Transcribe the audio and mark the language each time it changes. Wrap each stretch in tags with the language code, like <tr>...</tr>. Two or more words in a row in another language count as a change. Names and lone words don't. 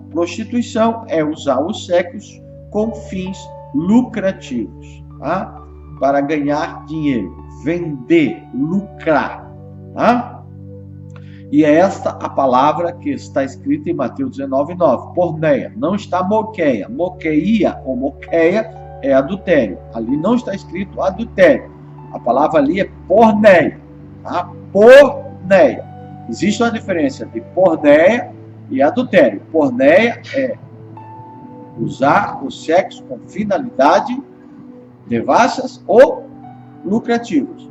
<pt>Prostituição é usar o sexo com fins lucrativos, tá? Para ganhar dinheiro, vender, lucrar. Tá? E é esta a palavra que está escrita em Mateus 19:9, porneia. Não está moqueia. Moqueia ou moqueia é adultério. Ali não está escrito adultério. A palavra ali é porneia. Tá? Porneia. Existe uma diferença de porneia e adultério. Porneia é usar o sexo com finalidade devassas ou lucrativas.</pt>